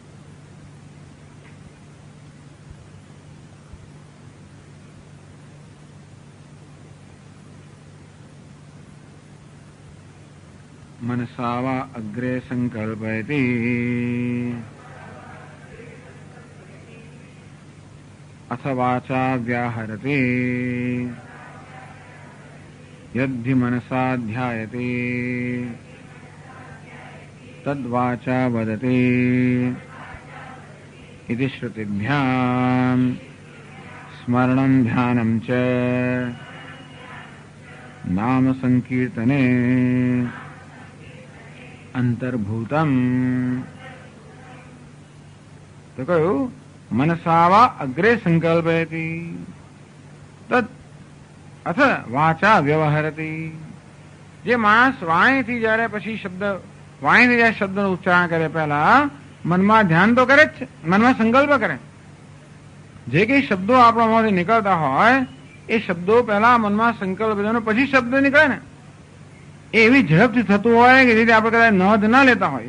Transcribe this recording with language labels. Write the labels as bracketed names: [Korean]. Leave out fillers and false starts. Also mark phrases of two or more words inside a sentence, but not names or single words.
[Sanskrit] मनसावा अग्रे संकल्पयति अथ वाचा व्याहरते यद्धि मनसा ध्यायते तद्वाचा वदते इति श्रुतिभ्यां स्मरणं ध्यानं च नाम संकीर्तने अंतर्भूतम। तो कहू मनसावा अग्रे संकल्पयति तद अथ वाचा व्यवहरति। [Gujarati] જે માણસ વાણીથી જ્યારે પછી વાણીથી જ્યારે શબ્દનું ઉચ્ચારણ કરે પહેલા મનમાં ધ્યાન તો કરે જ છે, મનમાં સંકલ્પ કરે. જે કઈ શબ્દો આપણા મોંથી નીકળતા હોય એ શબ્દો પહેલા મનમાં સંકલ્પ પછી શબ્દ નીકળે ને એ એવી ઝડપથી થતું હોય કે જેથી આપણે કદાચ નોંધ ના લેતા હોઈએ.